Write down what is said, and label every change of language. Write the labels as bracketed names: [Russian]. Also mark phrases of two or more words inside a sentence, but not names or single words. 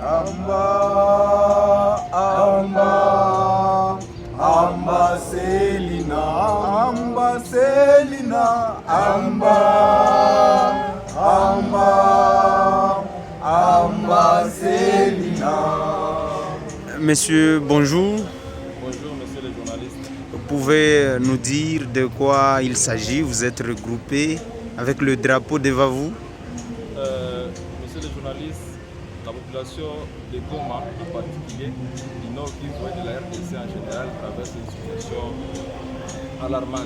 [French] Amba, Amba, Amba Selina, Amba Selina, Amba, Amba, Amba Selina. Monsieur, bonjour. Bonjour, monsieur le journaliste. Vous pouvez nous dire de quoi il s'agit? Vous êtes regroupés avec le drapeau devant vous? Monsieur le journaliste, la population de Goma en particulier, du Nord Kivu et de la RDC en général, traverse une situation alarmante.